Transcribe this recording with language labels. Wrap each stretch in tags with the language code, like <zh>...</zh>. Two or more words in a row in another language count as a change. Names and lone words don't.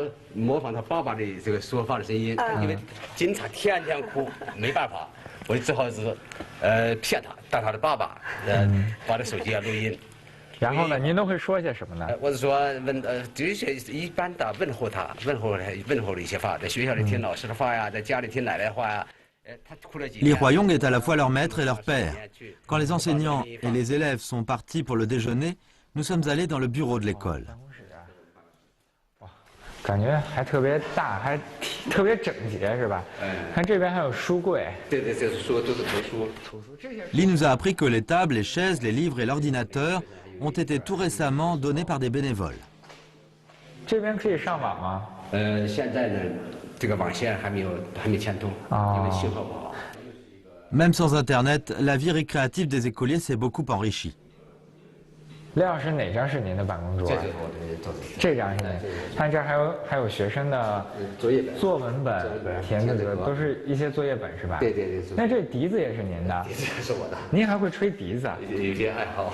<zh>就是模仿他爸爸的这个说话的声音，因为经常天天哭，没办法，我只好是骗他当他的爸爸，把这手机录音。然后呢，您都会说些什么呢？我是说就是一般的问候他，问候的一些话，在学校里听老师的话呀，在家里听奶奶的话呀。</zh> <fr>Li Huayong est à la fois leur maître et leur père. Quand les enseignants et les élèves sont partis pour le déjeuner, nous sommes allés dans le bureau de l'école.</fr> <zh>感觉还特别大，还特别整洁，是吧？看这边还有书柜。对，这是书，都是图书。</zh> <fr>Li nous a appris que les tables, les chaises, les livres et l'ordinateur ont été tout récemment donnés par des bénévoles.</fr> <zh>这边可以上网吗？现在呢，这个网线还没牵通，因为信号不好。</zh> <fr>Même sans Internet, la vie récréative des écoliers s'est beaucoup enrichie.</fr> <zh>李老师，哪张是您的办公桌？这张是您。看这儿还有学生的作文本、填字格，都是一些作业本是吧？对。那这笛子也是您的？笛子是我的。您还会吹笛子？有些爱好。</zh>